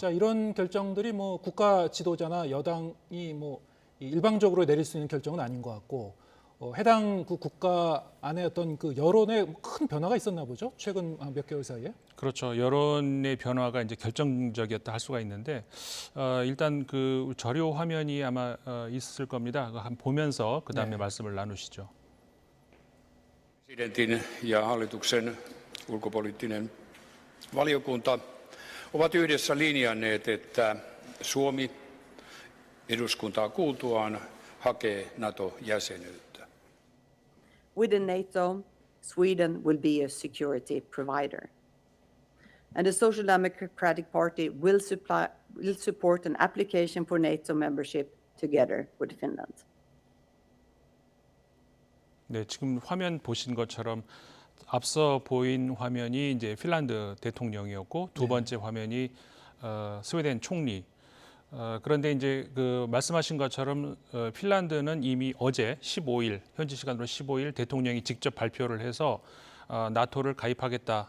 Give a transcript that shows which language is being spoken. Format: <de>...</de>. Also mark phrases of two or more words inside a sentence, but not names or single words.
<ko>자, 이런 결정들이 뭐 국가 지도자나 여당이 뭐 일방적으로 내릴 수 있는 결정은 아닌 것 같고 해당 그 국가 안에 어떤 그 여론에 큰 변화가 있었나 보죠. 최근 몇 개월 사이에. 그렇죠. 여론의 변화가 이제 결정적이었다 할 수가 있는데 일단 그 자료 화면이 아마 있을 겁니다. 한번 보면서 그 다음에 말씀을 나누시죠.</ko> <fi>Presidentin ja hallituksen ulkopoliittinen valiokunta ovat yhdessä linjanneet, että Suomi eduskuntaa kuultuaan hakee NATO-jäsenyyttä.</fi> <en>Within NATO, Sweden will be a security provider. And the Social Democratic Party will support an application for NATO membership together with Finland.</en> <ko>네, 지금 화면 보신 것처럼 앞서 보인 화면이 이제 핀란드 대통령이었고 두 번째 화면이 스웨덴 총리. 그런데 이제 그 말씀하신 것처럼 핀란드는 이미 어제 15일 현지 시간으로 15일 대통령이 직접 발표를 해서 나토를 가입하겠다.</ko>